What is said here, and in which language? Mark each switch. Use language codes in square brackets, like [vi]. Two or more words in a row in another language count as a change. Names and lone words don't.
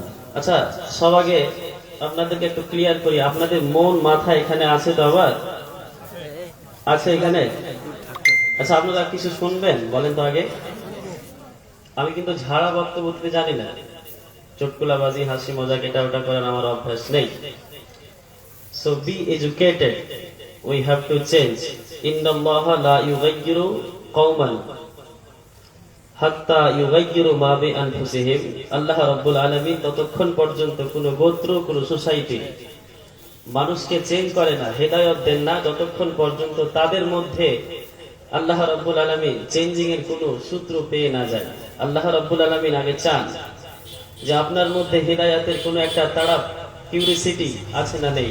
[bn] আচ্ছা, সব আগে আপনাদেরকে একটু ক্লিয়ার করি, আপনাদের মন মাথা এখানে আছে তো? আবার আছে এখানে? আচ্ছা, আপনারা কিছু শুনবেন? বলেন তো আগে। আমি কিন্তু ঝাড়া বক্তব্য দিতে জানি না, চটকুলাবাজি, হাসি মজাক এটা ওটা করার আমার অভ্যাস নেই। [en] So be educated. We have to change. [ar] إن الله لا يغير قوما حتى يغيروا ما بأنفسهم. الله رب العالمين [bn] ততক্ষণ পর্যন্ত কোন গোত্র, কোন সোসাইটি মানুষকে চেঞ্জ করে না, হেদায়েত দেন না, যতক্ষণ পর্যন্ত তাদের মধ্যে [ar] الله رب العالمين [bn] চেঞ্জিং এর কোন সূত্র পেয়ে না যায়। [ar] الله رب العالمين [bn] আগে চান যে আপনার মধ্যে হেদায়েতের কোন একটা তাড়াপ, কিউরিসিটি আছে না নেই।